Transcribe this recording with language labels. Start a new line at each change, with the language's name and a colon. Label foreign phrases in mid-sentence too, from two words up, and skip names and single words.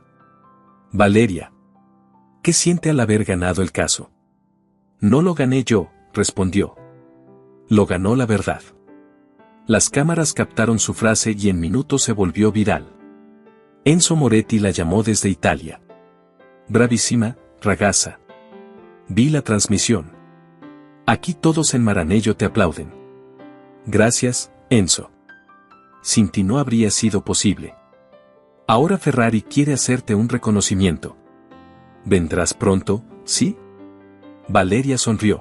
Spanish: Valeria. ¿Qué siente al haber ganado el caso? No lo gané yo, respondió. Lo ganó la verdad. Las cámaras captaron su frase y en minutos se volvió viral. Enzo Moretti la llamó desde Italia. Bravísima, ragazza. Vi la transmisión. Aquí todos en Maranello te aplauden. Gracias, Enzo. Sin ti no habría sido posible. Ahora Ferrari quiere hacerte un reconocimiento. ¿Vendrás pronto, sí? Valeria sonrió.